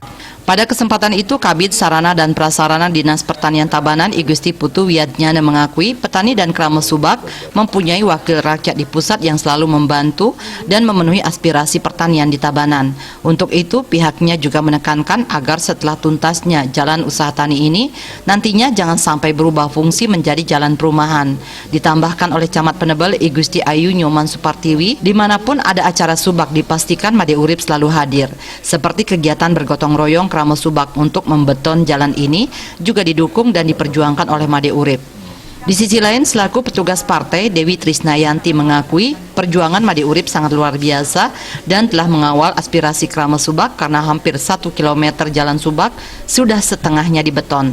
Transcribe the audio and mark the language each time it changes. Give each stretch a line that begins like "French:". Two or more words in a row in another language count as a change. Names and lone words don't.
Indonesian: Pada kesempatan itu, Kabid Sarana dan Prasarana Dinas Pertanian Tabanan I Gusti Putu Wiatnyana mengakui petani dan Krama Subak mempunyai wakil rakyat di pusat yang selalu membantu dan memenuhi aspirasi pertanian di Tabanan. Untuk itu, pihaknya juga menekankan agar setelah tuntasnya jalan usaha tani ini, nantinya jangan sampai berubah fungsi menjadi jalan perumahan. Ditambahkan oleh Camat Penebel I Gusti Ayu Nyoman Supartiwi, dimanapun ada acara Subak dipastikan Made Urip selalu hadir. Seperti kegiatan bergotong royong Krama Subak untuk membeton jalan ini juga didukung dan diperjuangkan oleh Made Urip. Di sisi lain, selaku petugas partai, Dewi Trisnayanti mengakui perjuangan Made Urip sangat luar biasa dan telah mengawal aspirasi Krama Subak karena hampir 1 km jalan Subak sudah setengahnya dibeton.